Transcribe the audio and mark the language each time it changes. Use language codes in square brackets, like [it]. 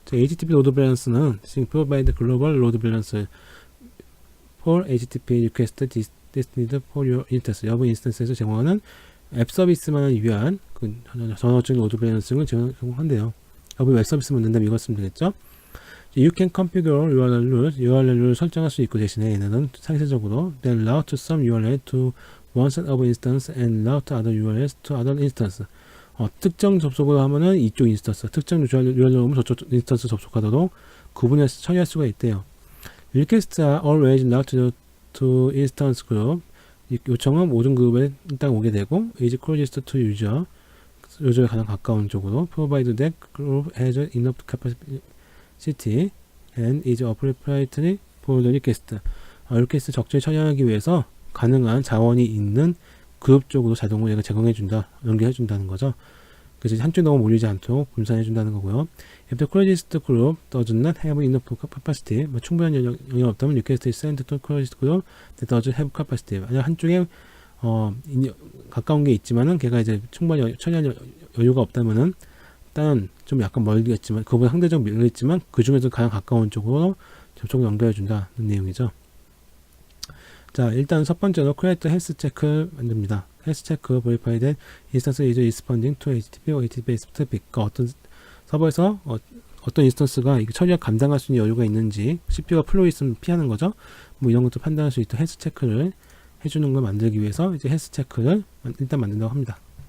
[en] 자, [ko] HTTP 로드 밸런스는 [en] provide global load balance for HTTP request destined for your instance. [ko] 여러분 인스턴스에서 제공하는 앱 서비스만을 위한 그 전원적인 로드 밸런싱을 제공한대요. 여러분 웹 서비스만 된다면 이거 쓰면 되겠죠? [en] You can configure [ko] URL을 설정할 수 있고 대신에 얘네는 상세적으로 [en] then route some URL to one set of instance and route other URLs to other instance. [ko] 특정 접속을 하면은 이쪽 인스턴스, 특정 URL로 오면 저쪽 인스턴스 접속하도록 구분해서 처리할 수가 있대요. [en] Requests are always routed to instance group. [ko] 요청은 모든 그룹에 일단 오게 되고 [en] is closest to user. [ko] 유저에 가장 가까운 쪽으로 [en] provide that group has enough capacity and is appropriately for the request. [ko] 리퀘스트 적절히 처리하기 위해서 가능한 자원이 있는 그룹 쪽으로 자동으로 얘가 제공해준다, 연결해준다는 거죠. 그래서 한쪽에 너무 몰리지 않도록 분산해준다는 거고요. [en] If the closest group does not have enough capacity, [ko] 충분한 영역이 없다면 [en] request is sent to closest group that does have capacity. [ko] 만약 한쪽에 가까운 게 있지만은 걔가 이제 충분히 처리할 여유가 없다면은 일단 좀 약간 멀겠지만 그보다 상대적으로 멀겠지만 그 중에서 가장 가까운 쪽으로 접촉을 연결해준다는 내용이죠. 자, 일단 첫 번째로 [en] create health check를 [ko] 만듭니다. [en] health check verify that instance is responding to HTTP or HTTP specific. [ko] 그러니까 어떤 서버에서 어떤 인스턴스가 처리가 감당할 수 있는 여유가 있는지 CPU가 플로우 있으면 피하는 거죠. 뭐 이런 것도 판단할 수 있도록 health check를 해주는 걸 만들기 위해서 이제 health check를 일단 만든다고 합니다.